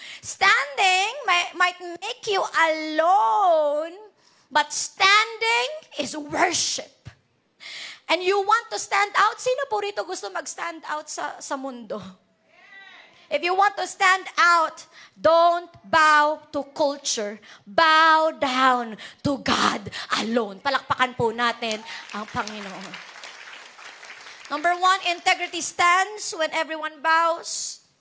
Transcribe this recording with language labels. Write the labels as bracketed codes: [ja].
[en] Standing might make you alone, but standing is worship. And you want to stand out? [tl] Sino po rito gusto mag-stand out sa mundo? [en] If you want to stand out, don't bow to culture. Bow down to God alone. [tl] Palakpakan po natin ang Panginoon. [en] Number 1, integrity stands when everyone bows.